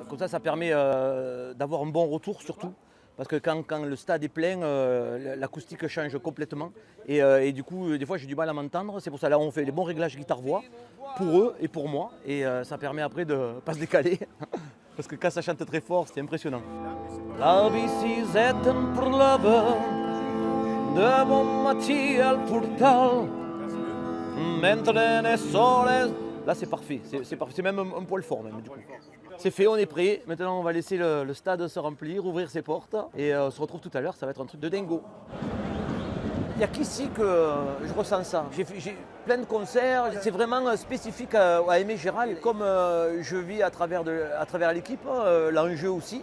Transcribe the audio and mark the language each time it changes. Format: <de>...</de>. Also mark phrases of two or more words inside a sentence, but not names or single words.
<fr>Comme ça permet d'avoir un bon retour surtout. Parce que quand le stade est plein, l'acoustique change complètement. Et du coup, des fois, j'ai du mal à m'entendre. C'est pour ça là on fait les bons réglages guitare-voix pour eux et pour moi. Et ça permet après de ne pas se décaler. Parce que quand ça chante très fort, c'est impressionnant.</fr> <ca>La bicicleta per l'Ava, de bon matí al portal, mentre ne soles.</ca> <fr>Là, c'est parfait. C'est parfait. C'est même un poil fort, même, du coup. C'est fait, on est prêt. Maintenant, on va laisser le stade se remplir, ouvrir ses portes. Et on se retrouve tout à l'heure. Ça va être un truc de dingo. Il n'y a qu'ici que je ressens ça. J'ai plein de concerts. C'est vraiment spécifique à Aimé Gérald. Comme je vis à travers l'équipe, l'enjeu aussi.</fr>